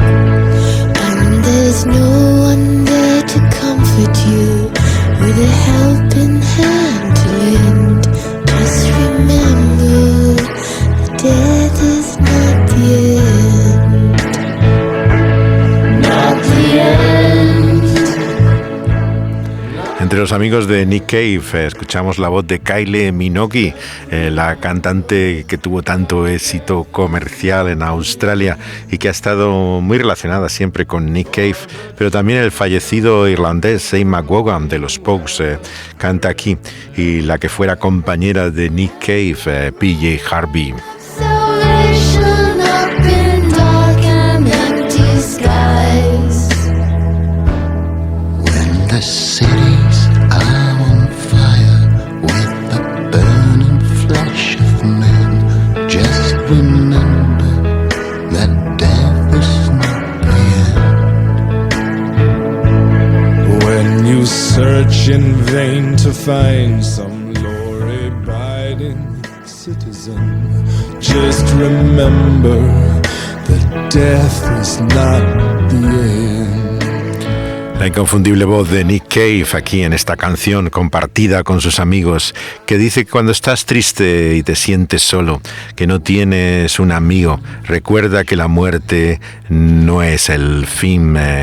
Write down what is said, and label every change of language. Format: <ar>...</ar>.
<en>And there's no one there to comfort you with a helping hand to lend. Just remember, death is not the end. Not the end.</en> <es>Entre los amigos de Nick Cave escuchamos la voz de Kylie Minogue, la cantante que tuvo tanto éxito comercial en Australia y que ha estado muy relacionada siempre con Nick Cave, pero también el fallecido irlandés Shane McGowan de los Pogues canta aquí, y la que fuera compañera de Nick Cave, PJ Harvey.</es> <en>Salvation up in dark and empty skies. When the cities are on fire with the burning flesh of men, just remember that death is not the end. When you search in vain to find some law-abiding citizen, just remember that death is not the end.</en> <es>La inconfundible voz de Nick Cave aquí en esta canción compartida con sus amigos, que dice que cuando estás triste y te sientes solo, que no tienes un amigo, recuerda que la muerte no es el fin.</es>